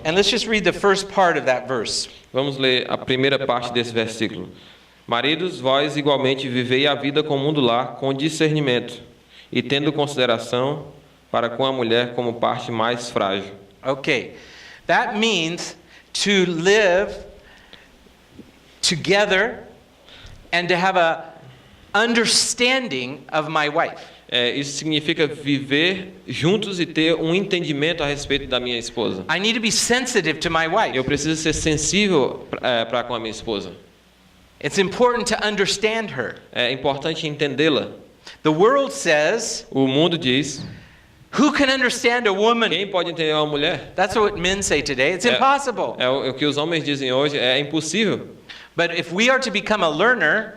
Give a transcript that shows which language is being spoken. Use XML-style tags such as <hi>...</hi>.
<en>And let's just read the first part of that verse.</en> <pt>Vamos ler a primeira parte desse versículo. Maridos, vós igualmente vivei a vida comum do lar com discernimento e tendo consideração para com a mulher como parte mais frágil.</pt> <en>Okay. That means to live together and to have a understanding of my wife.</en> <pt>Isso significa viver juntos e ter um entendimento a respeito da minha esposa.</pt> <en>I need to be sensitive to my wife.</en> <pt>Eu preciso ser sensível para com a minha esposa.</pt> <en>It's important to understand her.</en> <pt>É importante entendê-la.</pt> <en>The world says,</en> <pt>O mundo diz:</pt> <en>who can understand a woman?</en> <pt>quem pode entender uma mulher?</pt> <en>That's what men say today. It's impossible.</en> <pt>É o que os homens dizem hoje, é impossível.</pt> <en>But if we are to become a learner,</en>